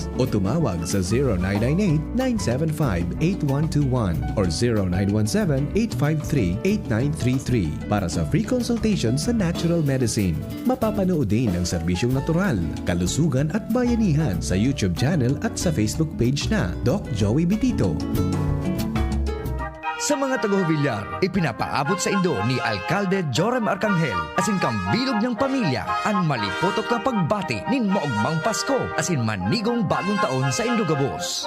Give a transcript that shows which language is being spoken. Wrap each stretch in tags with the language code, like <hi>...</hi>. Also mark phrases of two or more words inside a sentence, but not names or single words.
<tl>O tumawag sa 0998-975-8121 or 0917-853-8933 para sa</tl> <en>free consultation</en> <tl>sa</tl> <en>natural medicine.</en> <tl>Mapapanood din ang serbisyong natural, kalusugan at bayanihan sa YouTube channel at sa Facebook page na Doc Joey Bitito.</tl> <bik>Sa mga taga-Villar, ipinapaabot sa Indo ni Alcalde Joram Arcangel asin kang bilog niyang pamilya ang malipotok na pagbati nin maugmang Pasko asin manigong bagong taon sa Indogabos.</bik>